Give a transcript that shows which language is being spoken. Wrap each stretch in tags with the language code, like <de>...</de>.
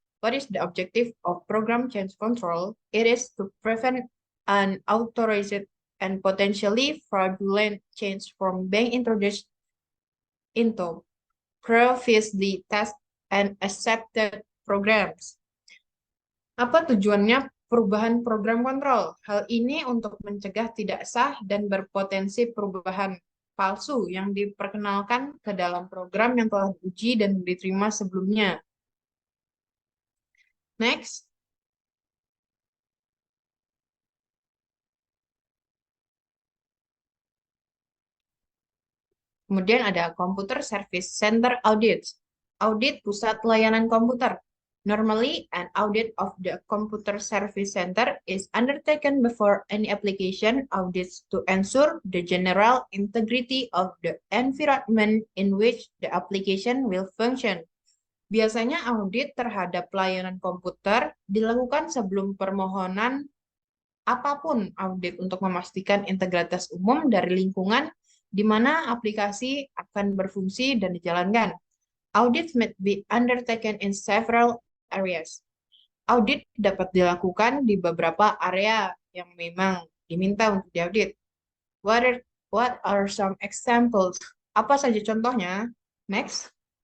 <en>What is the objective of program change control? It is to prevent unauthorized and potentially fraudulent change from being introduced into previously tested and accepted programs.</en> <id>Apa tujuannya perubahan program kontrol? Hal ini untuk mencegah tidak sah dan berpotensi perubahan palsu yang diperkenalkan ke dalam program yang telah diuji dan diterima sebelumnya.</id> <en>Next.</en> <id>Kemudian ada Computer Service Center Audits. Audit pusat layanan komputer.</id> <en>Normally, an audit of the Computer Service Center is undertaken before any application audits to ensure the general integrity of the environment in which the application will function.</en> <id>Biasanya audit terhadap layanan komputer dilakukan sebelum permohonan apapun audit untuk memastikan integritas umum dari lingkungan di mana aplikasi akan berfungsi dan dijalankan.</id> <en>Audits may be undertaken in several areas.</en> <id>Audit dapat dilakukan di beberapa area yang memang diminta untuk diaudit.</id> <en>What are some examples?</en> <id>Apa saja contohnya?</id> <en>Next.</en>